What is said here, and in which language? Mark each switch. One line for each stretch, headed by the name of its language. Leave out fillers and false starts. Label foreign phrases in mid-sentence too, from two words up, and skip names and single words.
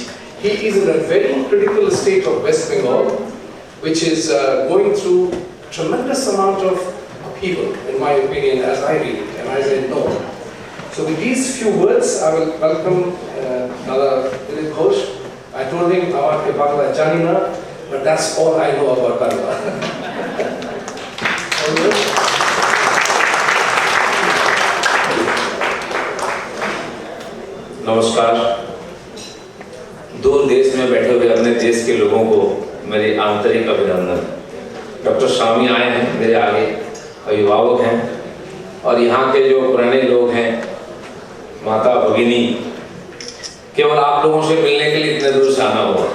English: He is in a very critical state of West Bengal, which is going through tremendous amount of upheaval, in my opinion, as I read it and as I know. So with these few words, I will welcome Dada DILIP GHOSH. I told him,
Bangla: "আওয়া কে বাংলা জানি না,"
English: but that's all I know about Bangla.
Hindi: नमस्कार। दूर देश में बैठे हुए अपने देश के लोगों को मेरी आंतरिक अभिनंदन। डॉक्टर स्वामी आए हैं मेरे आगे, अभिभावक हैं, और यहाँ के जो पुराने लोग हैं, माता भगिनी, केवल आप लोगों से मिलने के लिए इतने दूर से आना होगा।